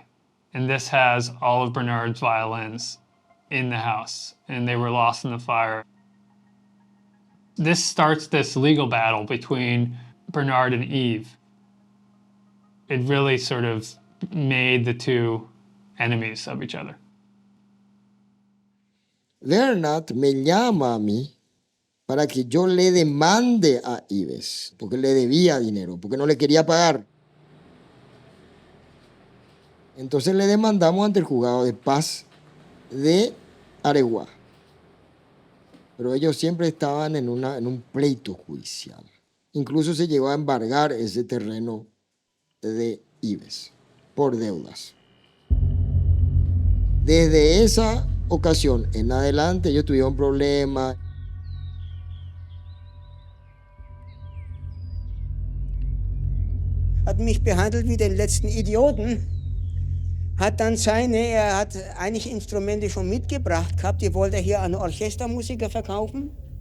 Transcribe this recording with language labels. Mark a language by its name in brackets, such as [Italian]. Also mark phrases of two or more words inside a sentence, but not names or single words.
[English] And this has all of Bernard's violins in the house, and they were lost in the fire. This starts this legal battle between Bernard and Eve. It really sort of made the two enemies of each other. [Spanish] Bernard me llama a mí para que yo le demande a Ives, porque le debía dinero, porque no le quería pagar. Entonces le demandamos ante el juzgado de paz de Areguá. Pero ellos siempre estaban en un pleito judicial. Incluso se llegó a embargar ese terreno de Ives por deudas. Desde esa ocasión en adelante ellos tuvieron problemas. [German] Hat mich behandelt wie den letzten Idioten. Er hat eigentlich Instrumente schon mitgebracht gehabt, die wollte er hier an Orchestermusiker verkaufen.